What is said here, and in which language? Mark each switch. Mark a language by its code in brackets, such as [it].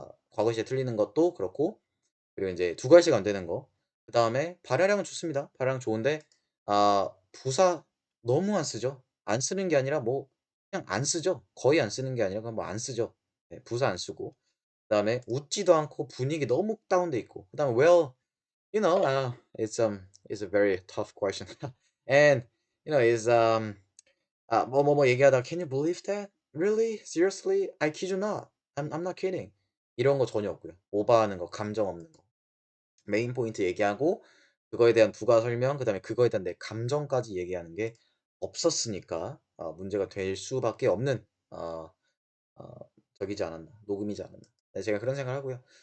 [ko] 과거 시제 틀리는 것도 그렇고 그리고 인제 2갈씩 안 되는 거. 그다음에 발화량은 좋습니다. 발화량 좋은데 부사 너무 안 쓰죠. 안 쓰는 게 아니라 뭐 그냥 안 쓰죠. 거의 안 쓰는 게 아니라 그냥 뭐 안 쓰죠. 네, 부사 안 쓰고. 그다음에 웃지도 않고 분위기 너무 다운돼 있고. 그다음에 [en] well, you know, it's a very tough question. And you know, is [ko] 뭐뭐뭐 얘기하다가 [en] "Can you believe that? Really? Seriously? I kid you not. I'm not kidding." [ko] 이런 거 전혀 없고요. 오버하는 거, 감정 없는 거. 메인 포인트 얘기하고 그거에 대한 부가 설명 그다음에 그거에 대한 내 감정까지 얘기하는 게 없었으니까 문제가 될 수밖에 없는 어 어 저기지 않았나. 녹음이지 않았나. 네, 제가 그런 생각을 하고요.